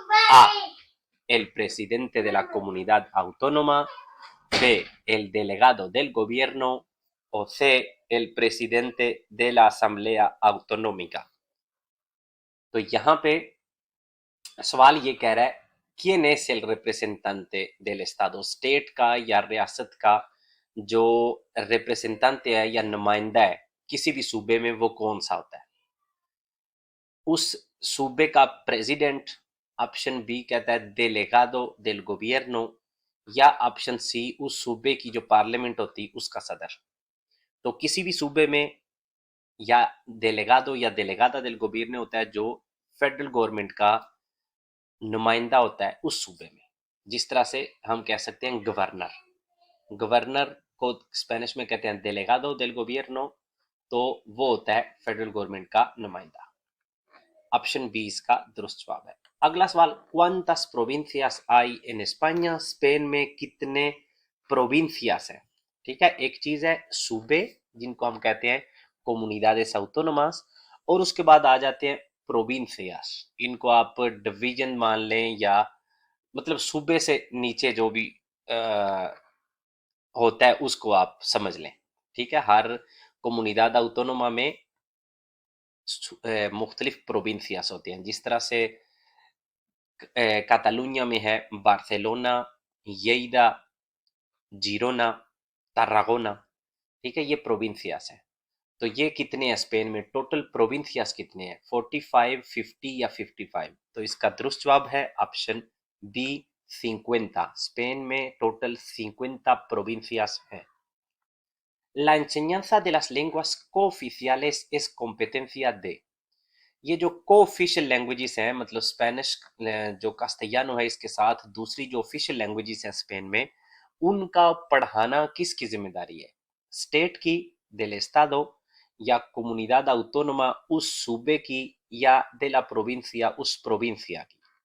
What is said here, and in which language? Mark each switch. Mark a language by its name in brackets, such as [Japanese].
[Spanish] A, el presidente de la comunidad autónoma; B, el delegado del gobierno; o C, el presidente de la asamblea autonómica? [Hindi] तो यहाँ पे सवाल ये कह रहा है quién es el representante del Estado, state का या रियासत का जो रिप्रेजेंटेंट है या नुमाइंदा है किसी भी सूबे में, वो कौन सा होता है? उस सूबे का प्रेसिडेंट, ऑप्शन बी कहता है डेलेगादो देल गोबियर्नो, या ऑप्शन सी उस सूबे की जो पार्लियामेंट होती उसका सदर। तो किसी भी सूबे में या डेलेगादो या डेलेगादा देल गोबियर्नो होता है, जो फेडरल गवर्नमेंट का नुमाइंदा होता है उस सूबे में। जिस तरह से हम कह सकते हैं गवर्नर, गवर्नर को स्पेनिश में कहते हैं डेलेगादो देल गोबियर्नो, तो वो होता है फेडरल गवर्नमेंट का नुमाइंदा। ऑप्शन बी इसका दुरुस्त जवाब है। अगला सवाल, [Spanish] ¿Cuántas provincias hay en España? [Hindi] Spain में कितने प्रोविंसियास हैं? ठीक है, एक चीज है सूबे जिनको हम कहते हैं comunidades autónomas, और उसके बाद आ जाते हैं प्रोविंसियास। इनको आप डिवीजन मान लें, या मतलब सूबे से नीचे जो भी आ, होता है उसको आप समझ लें। ठीक है, हर comunidad autónoma में मुख्तलिफ प्रोविंसियास होती हैं। जिस तरह से cataluña में है बार्सिलोना, येइदा, जिरोना, तारागोना। ठीक है, ये प्रोविंसियास है। तो ये कितने हैं स्पेन में, टोटल प्रोविंसियास कितने हैं, 45, 50 या 55? तो इसका दुरुस्त जवाब है ऑप्शन बी 50। स्पेन में टोटल 50 provincias हैं। [Spanish] La enseñanza de las lenguas cooficiales es competencia de। [Hindi] ये जो को ऑफिशियल लैंग्वेजेस हैं, मतलब स्पेनिश जो कास्टियानो है इसके साथ दूसरी जो ऑफिशियल लैंग्वेजेस हैं स्पेन में, उनका पढ़ाना किसकी जिम्मेदारी है, स्टेट की, [Spanish] del estado, [Hindi] या comunidad autónoma उस सूबे की, या [Spanish] de la provincia [Hindi] उस प्रोविंसिया की?